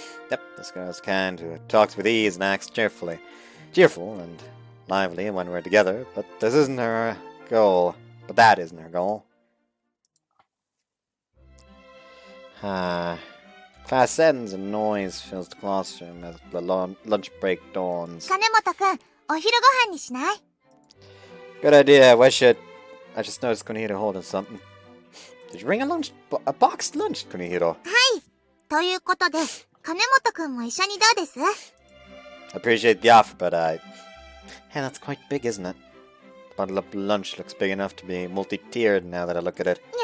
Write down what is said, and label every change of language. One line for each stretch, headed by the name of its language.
English: Yep, this girl's kind, who talks with ease and acts cheerful and lively when we're together, but this isn't her goal. But that isn't her goal. Class ends and noise fills the classroom as the lunch break dawns.
Japanese: 金本くん、お昼ご飯にしない？
English: Good idea. I just noticed Kunihiro holding something. Did you bring a boxed lunch, Kunihiro?
Japanese: はい。ということで、金本くんも一緒にどうです？
English: I appreciate the offer, but hey, that's quite big, isn't it? The bundle of lunch looks big enough to be multi-tiered now that I look at it.